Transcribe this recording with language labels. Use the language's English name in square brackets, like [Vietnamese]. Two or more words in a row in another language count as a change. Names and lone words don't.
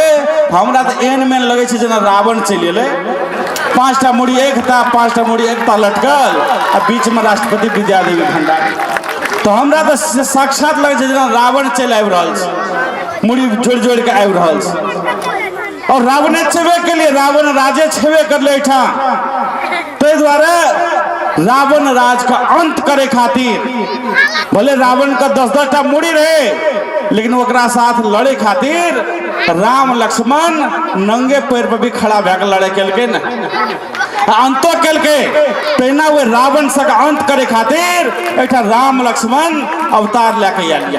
[Maithili] हमरा तो एहन में लगे छै जना रावण चलि एले, 5टा मुड़ी एकता, 5टा मुड़ी एकता लटकल आ बीच में राष्ट्रपति विद्यादेवी भंडारी। तो हमरा तो साक्षात लगे छै जना रावण चलि आबि रहल छै, मुड़ी जोड़ जोड़ के आबि रहल छै। और रावणे छेबे के लिए, रावण राजे छेबे करले एठा, ताहि द्वारे रावण राज का अंत करे खातिर भले रावण का 10-10टा मुड़ी रहे लेकिन ओकरा साथ लड़े खातिर राम लक्ष्मण नंगे पैर पर भी खड़ा भए के लड़े केलके न, अंतो केलके। तहिना वो रावण से अंत करे खातिर एठा राम लक्ष्मण अवतार लेके आलिया।